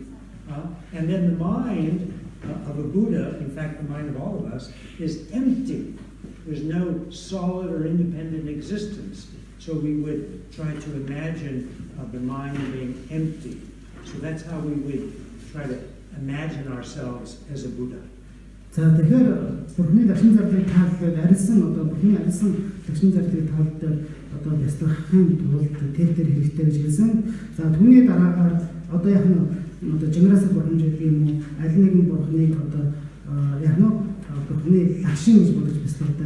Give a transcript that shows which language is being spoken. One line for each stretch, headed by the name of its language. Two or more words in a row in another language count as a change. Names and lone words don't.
English: And then the mind of a Buddha, in fact the mind of all of us, is empty. There's no solid or independent existence. So we would try to imagine the mind being empty. So that's how we would try to imagine ourselves as a Buddha.
Mongolian: За тэгэхээр бурхны лагшин зарлыг тааллаад арилсан одоо бурхны арилсан лагшин зарлыг тааллаад одоо бяцлахын тулд тэр хэрэгтэй гэж хэлсэн. За түүний дараагаар одоо яг нь одоо жинрасаа бурхан гэдэг юм уу аль нэгэн бурхныг одоо яг нь бурхны лагшин гэж бодож бяцлагдаг.